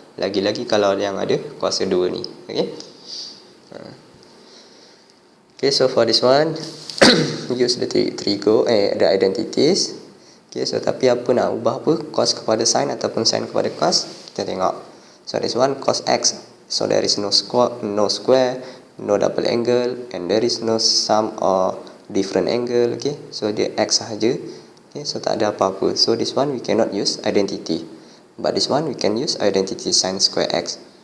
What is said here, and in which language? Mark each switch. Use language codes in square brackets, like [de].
[ms] Lagi-lagi kalau yang ada kuasa 2 ni. [en] Okay. Okay, so for this one, use the triangle, the identities. Okay, so [ms] tapi apa nak ubah apa? Cos kepada sin ataupun sin kepada cos? Kita tengok. [en] So this one cos x. So there is no square, no double angle, and there is no sum or different angle. Okay, so [ms] dia x sahaja. [en] Okay, so [ms] tak ada apa-apa. [en] So this one we cannot use identity, but this one we can use identity sin square x.